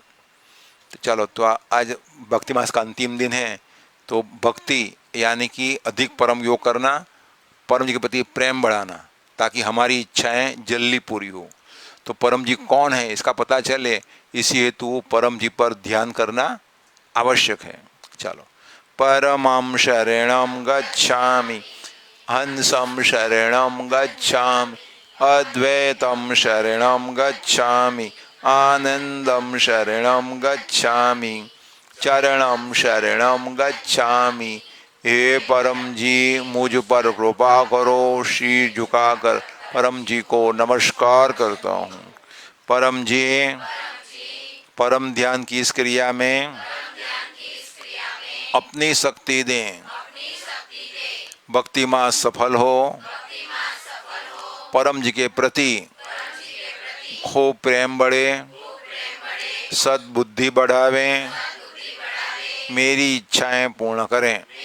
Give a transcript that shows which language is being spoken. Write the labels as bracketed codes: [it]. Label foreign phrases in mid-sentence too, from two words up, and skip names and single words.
[hi] तो चलो, तो आज भक्ति मास का अंतिम दिन है, तो भक्ति यानी कि अधिक परम योग करना, परम जी के प्रति प्रेम बढ़ाना, ताकि हमारी इच्छाएं जल्दी पूरी हो। तो परम जी कौन है इसका पता चले, इसी हेतु परम जी पर ध्यान करना आवश्यक है। चलो, [sa] परमं शरणं गच्छामि, हंसं शरणं गच्छामि, अद्वैतं शरणं गच्छामि, आनंदं शरणं गच्छामि, चरणं शरणं गच्छामि। [hi] हे परम जी, मुझ पर कृपा करो। शीर झुकाकर परम जी को नमस्कार करता हूँ। परम जी, परम ध्यान की इस क्रिया में अपनी शक्ति दें, भक्ति मास सफल हो, परम जी के प्रति खूब प्रेम बढ़े, सद्बुद्धि बढ़ावें, मेरी इच्छाएं पूर्ण करें।